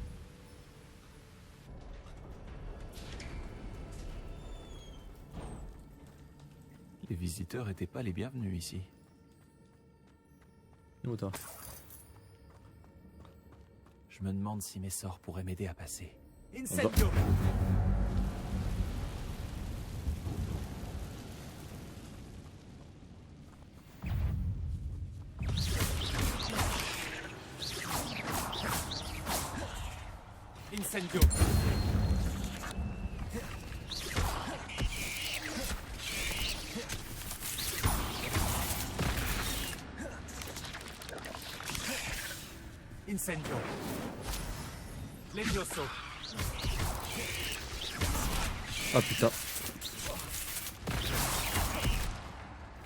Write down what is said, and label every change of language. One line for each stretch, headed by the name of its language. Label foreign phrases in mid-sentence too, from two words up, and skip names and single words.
French: Les visiteurs n'étaient pas les bienvenus ici. Où toi? Je me demande si mes sorts pourraient m'aider à passer. Incendio. Incendio. Incendio. Levioso. Ah putain.